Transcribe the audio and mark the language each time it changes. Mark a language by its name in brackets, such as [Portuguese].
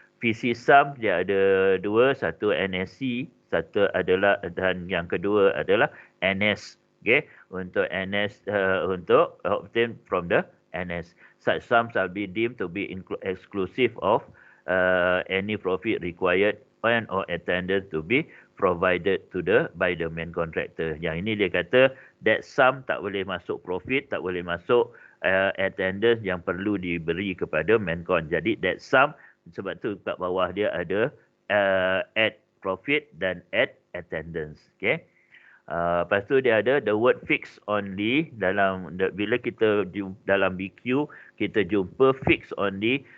[Malay] PC sum dia ada dua, satu NSC, satu adalah dan yang kedua adalah NS. Okay, untuk NS untuk [English] obtain from the NS. Such sums shall be deemed to be exclusive of any profit required and or attendance to be provided to by the main contractor. [Malay] Yang ini dia kata that sum tak boleh masuk profit, tak boleh masuk attendance yang perlu diberi kepada main con. Jadi that sum, sebab tu kat bawah dia ada at profit dan at attendance. Okay. Lepas tu dia ada the word fix only bila kita dalam BQ kita jumpa fix only.